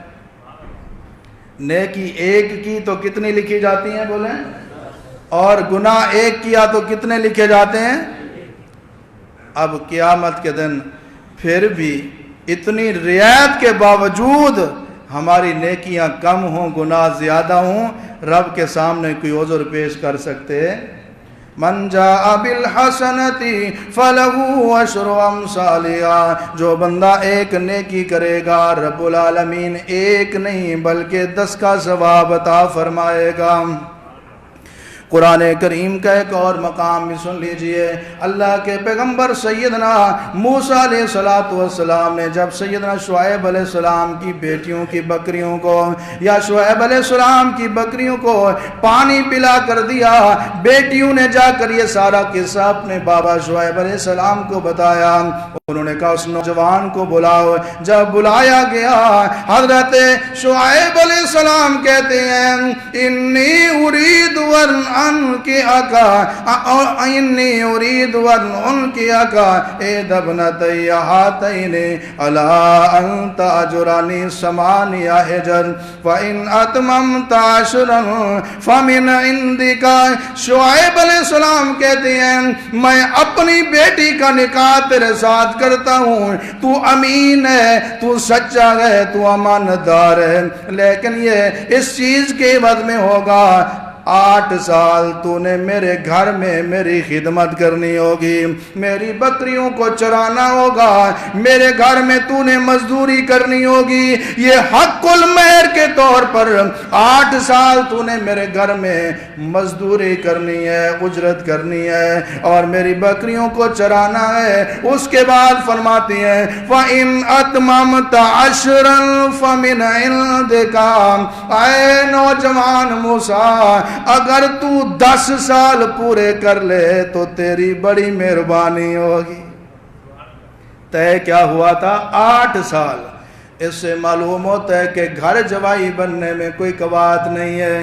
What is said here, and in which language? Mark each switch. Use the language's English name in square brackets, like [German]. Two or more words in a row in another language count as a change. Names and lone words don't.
[Urdu] نیکی ایک کی تو کتنی لکھی جاتی ہیں بولے، اور گناہ ایک کیا تو کتنے لکھے جاتے ہیں. اب قیامت کے دن پھر بھی اتنی رعایت کے باوجود ہماری نیکیاں کم ہوں گناہ زیادہ ہوں، رب کے سامنے کوئی عذر پیش کر سکتے. [Arabic] من جاء بالحسنة فله عشر أمثالها. [Urdu] جو بندہ ایک نیکی کرے گا [Arabic] رب العالمين [Urdu] ایک نہیں بلکہ 10 کا ثواب عطا فرمائے گا. قرآن کریم کا ایک اور مقام بھی سن لیجیے. اللہ کے پیغمبر سیدنا موسیٰ [Arabic] عليه الصلاة والسلام [Urdu] نے جب سیدنا شعیب علیہ السلام کی بیٹیوں کی بکریوں کو یا شعیب علیہ السلام کی بکریوں کو پانی پلا کر دیا، بیٹیوں نے جاکر یہ سارا قصہ اپنے بابا شعیب علیہ السلام کو بتایا. انہوں نے کہا اس نوجوان کو بلاؤ. جب بلایا گیا حضرت شعیب علیہ السلام کہتے ہیں [Arabic] إني أريد أن أنكحك إني أريد أن أنكحك إحدى ابنتي هاتين على أن تأجرني ثماني حجج وإن أتممت عشرا فمن عندك. [Urdu] شعیب علیہ السلام کہتے ہیں میں اپنی بیٹی کا نکاح تیرے ساتھ کرتا ہوں، تو امین ہے، تو سچا ہے، تو امانتدار ہے، لیکن یہ اس چیز کے عوض میں ہوگا 8 سال تونے میرے گھر میں میری خدمت کرنی ہوگی، میری بکریوں کو چرانا ہوگا، میرے گھر میں تونے مزدوری کرنی ہوگی. یہ حق المہر کے طور پر 8 سال تونے میرے گھر میں مزدوری کرنی ہے، اجرت کرنی ہے اور میری بکریوں کو چرانا ہے. اس کے بعد فرماتی ہے [Arabic] فإن أتممت عشرا فمن عندك. [Urdu] اے نوجوان موسیٰ اگر تو 10 سال پورے کر لے تو تیری بڑی مہربانی ہوگی۔ طے کیا ہوا تھا؟ 8 سال۔ اس سے معلوم ہوتا ہے کہ گھر جوائی بننے میں کوئی قباحت نہیں ہے۔